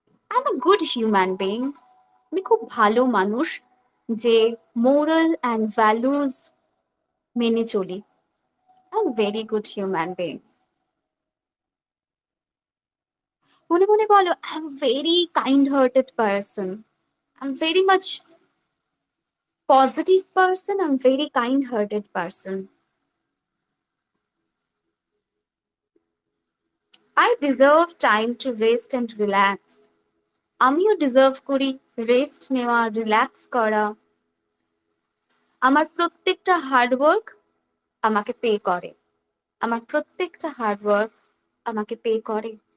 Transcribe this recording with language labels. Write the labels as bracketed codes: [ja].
[en] I am a good human being. [bn] আমি খুব ভালো মানুষ যে মোরাল অ্যান্ড ভ্যালুজ মেনে চলি। [en] I am very good human being. [bn] মনে মনে বলো [en] I am very kind hearted person. I am very much positive person. I'm very kind hearted person. I deserve time to rest and relax. [bn] আমিও deserve করি rest নেওয়া, relax করা। আমার প্রত্যেকটা hard work আমাকে পে করে। আমার প্রত্যেকটা হার্ডওয়ার্ক আমাকে পে করে।